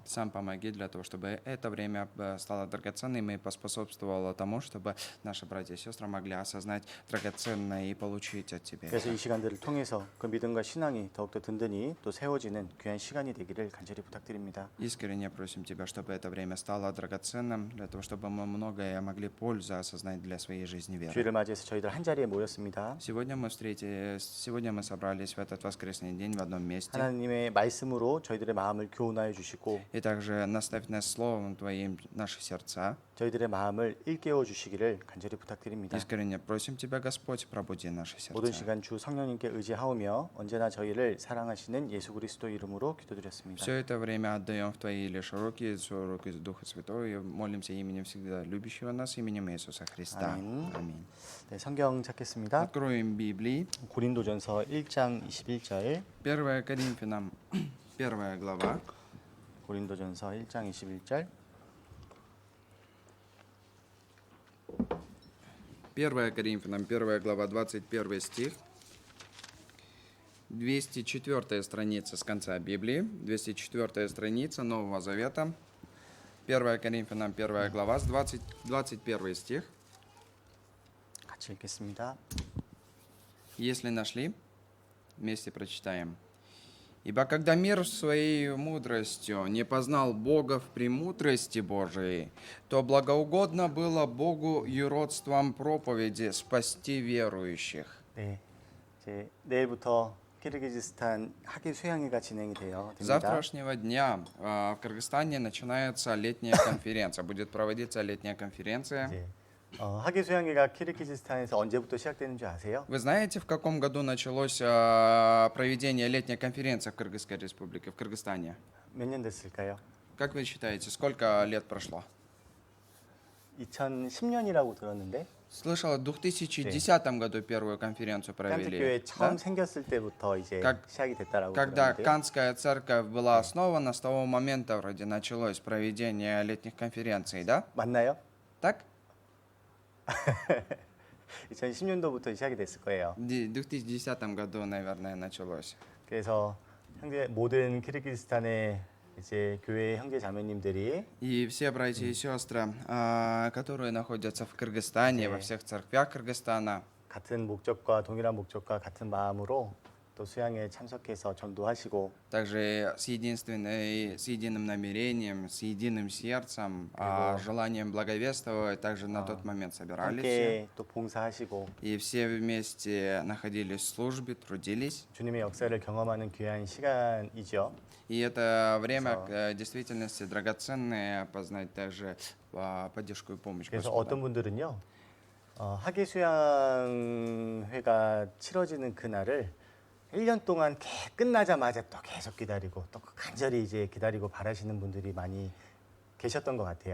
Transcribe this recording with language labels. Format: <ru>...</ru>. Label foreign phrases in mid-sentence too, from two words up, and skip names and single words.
<ru>Сам помоги для того, чтобы это время стало драгоценным и поспособствовало тому, чтобы наши братья и сестры могли осознать драгоценное и получить от Тебя.</ru> <ko>그래서 이 시간들을 통해서 그 믿음과 신앙이 더욱더 든든히 또 세워지는 귀한 시간이 되기를 간절히 부탁드립니다.</ko> <ru>Искренне просим Тебя, чтобы это время стало драгоценным, для того, чтобы мы многое могли пользу осознать для своей жизни веры.</ru> <ko>주일을 맞이해서 저희들 한 자리에 모였습니다.</ko> <ru>Сегодня мы собрались в этот воскресный день в одном месте.</ru> <ko>하나님의 말씀으로 저희들의 마음을 교훈하여 주시고</ko> <ru>И также наставь нас Словом Твоим наши сердца.</ru> <ko>저희들의 마음을 일깨워 주시기를 간절히 부탁드립니다.</ko> <ru>Искренне просим Тебя, Господь, пробуди наши</ru> <ko>모든</ko> <ru>сердца.</ru> <ko>시간 주 성령님께 의지하오며 언제나 저희를 사랑하시는 예수 그리스도 이름으로 기도드렸습니다.</ko> <ru>Все это время отдаем в Твои лишь руки, руки Духа Святого, и молимся именем всегда любящего нас, именем Иисуса Христа. Аминь. Аминь.</ru> <ko>네, 성경 찾겠습니다.</ko> <ru>Откроем Библии.</ru> <ko>고린도전서 1장 21절.</ko> <ru>1 Коринфянам, 1 глава.</ru> <ko>고린도전서 1장 21절.</ko> <ru>1 Коринфянам, 1 глава, 21 стих. 204 страница с конца Библии, 204 страница Нового Завета. 1 Коринфянам, 1 глава, с 21 стих.</ru> <ko>같이 읽겠습니다.</ko> <ru>Если нашли, вместе прочитаем. «Ибо когда мир своей мудростью не познал Бога в премудрости Божией, то благоугодно было Богу юродством проповеди спасти верующих».</ru> <ko>네, 이제 내일부터 키르기즈스탄 학예 수양회가 진행이</ko> <ru>С</ru> <ko>됩니다.</ko> <ru>завтрашнего дня в Кыргызстане начинается летняя конференция. Будет проводиться летняя конференция.</ru> <ko>이제 학예 수양회가 키르기즈스탄에서 언제부터 시작되는 줄 아세요?</ko> <ru>Вы знаете, в каком году началось проведение летней конференции в Кыргызской республике, в Кыргызстане?</ru> <ko>몇 년 됐을까요?</ko> <ru>Как вы считаете, сколько лет прошло?</ru> <ko>2010년이라고 들었는데</ko> <ru>Слышал, в 2010 году первую конференцию провели.</ru> <ko>깐트교회 처음</ko> <ru>Да?</ru> <ko>생겼을 때부터 이제</ko> <ru>Как-</ru> <ko>시작이 됐다라고</ko> <ru>Когда</ru> <ko>들었는데요.</ko> <ru>Канская церковь была основана, с того момента вроде началось проведение летних конференций, да?</ru> <ko>맞나요?</ko> <ru>Так?</ru> <ko>2010년도부터 시작이 됐을 거예요.</ko> <ru>В 2010 году, наверное, началось.</ru> <ko>그래서 모든 키르기즈스탄의 이제 교회 형제 자매님들이</ko> <ru>И все братья и сестры, которые находятся в Кыргызстане, во всех церквях Кыргызстана,</ru> <ko>같은 목적과 동일한 목적과 같은 마음으로 또 수양에 참석해서 전도하시고</ko> <ru>также с единым намерением, с единым сердцем, желанием благовествовать, также на тот момент собирались все.</ru> <ko>함께 또 봉사하시고</ko> <ru>И все вместе находились в службе, трудились.</ru> <ko>주님의 역사를 경험하는 귀한 시간이죠.</ko> <ru>И это время действительности драгоценное, познать также поддержку и помощь</ru> <ko>그래서</ko> <ru>Господа.</ru> <ko>어떤 분들은요 학예 수양회가 치러지는 그날을 1년 동안 끝나자마자 또 계속 기다리고 또 간절히 이제 기다리고 바라시는 분들이 많이 계셨던 것 같아요.</ko>